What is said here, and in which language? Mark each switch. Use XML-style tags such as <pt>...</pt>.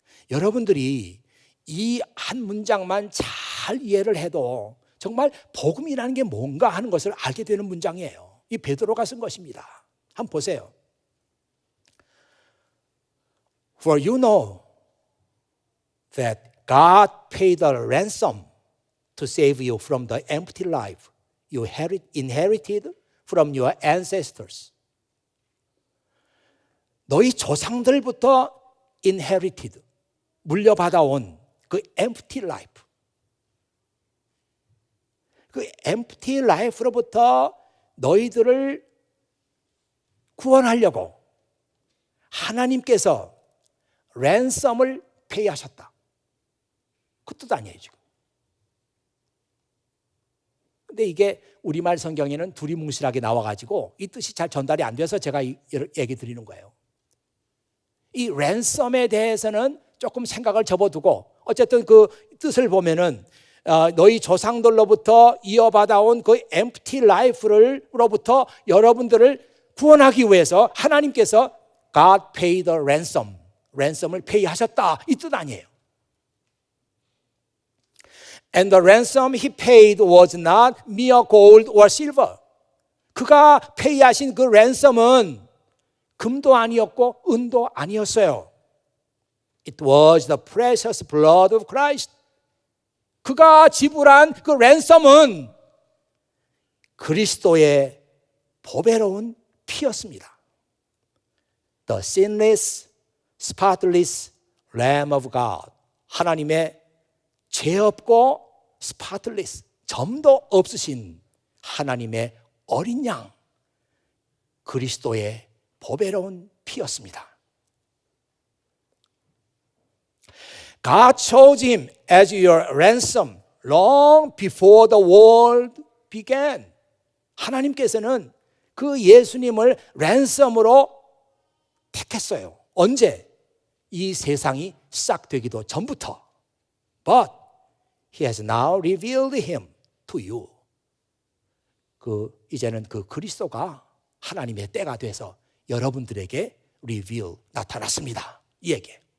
<ko>여러분들이 이 한 문장만 잘 이해를 해도 정말 복음이라는 게 뭔가 하는 것을 알게 되는 문장이에요. 이 베드로가 쓴 것입니다. 한번 보세요.</ko> <en>For you know that God paid a ransom to save you from the empty life you inherited from your ancestors.</en> <ko>너희 조상들부터 inherited, 물려받아온 그 empty life, 그 empty life로부터 너희들을 구원하려고 하나님께서 랜섬을 페이하셨다. 그 뜻 아니에요 지금. 근데 이게 우리말 성경에는 두리뭉실하게 나와가지고 이 뜻이 잘 전달이 안 돼서 제가 얘기 드리는 거예요. 이 랜섬에 대해서는 조금 생각을 접어두고 어쨌든 그 뜻을 보면은 너희 조상들로부터 이어받아온 그 empty life로부터 여러분들을 구원하기 위해서 하나님께서</ko> <en>God paid the ransom,</en> <ko>랜섬을 페이하셨다 이 뜻 아니에요.</ko> <en>And the ransom he paid was not mere gold or silver.</en> <ko>그가 페이하신 그 랜섬은 금도 아니었고 은도 아니었어요.</ko> <en>It was the precious blood of Christ.</en> <ko>그가 지불한 그 랜섬은 그리스도의 보배로운 피였습니다.</ko> <en>The sinless, spotless Lamb of God.</en> <ko>하나님의 죄 없고 spotless, 점도 없으신 하나님의 어린 양, 그리스도의 보배로운 피였습니다.</ko> <en>God chose him as your ransom long before the world began.</en> <ko>하나님께서는 그 예수님을 랜섬으로 택했어요. 언제? 이 세상이 시작되기도 전부터.</ko> <en>But he has now revealed him to you.</en> <ko>이제는 그 그리스도가 하나님의 때가 돼서 여러분들에게 reveal, 나타났습니다. 이 얘기.</ko>